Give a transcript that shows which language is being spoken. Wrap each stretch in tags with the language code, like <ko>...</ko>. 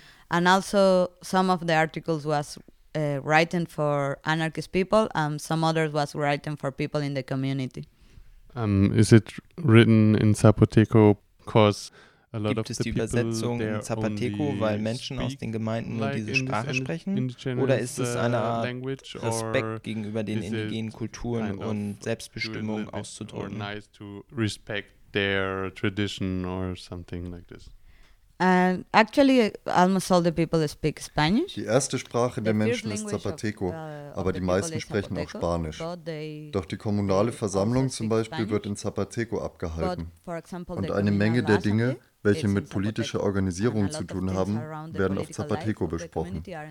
<en>And also some of the articles was written for anarchist people and some others was written for people in the community. Is it written in Zapoteco? Because a lot</en> <de>gibt es die Übersetzung in Zapoteco, weil Menschen aus den Gemeinden like diese Sprache sprechen? Oder ist es eine Art Respekt gegenüber den indigenen Kulturen und Selbstbestimmung auszudrücken?</de> <en>Nice to respect their tradition or something like this. Actually, almost all the people speak Spanish.</en> <de>Die erste Sprache der Menschen ist Zapateco, aber die meisten sprechen auch Spanisch. Doch die kommunale Versammlung zum Beispiel wird in Zapateco abgehalten. Und eine Menge der Dinge, welche mit politischer Organisierung zu tun haben, werden auf Zapateco besprochen.</de>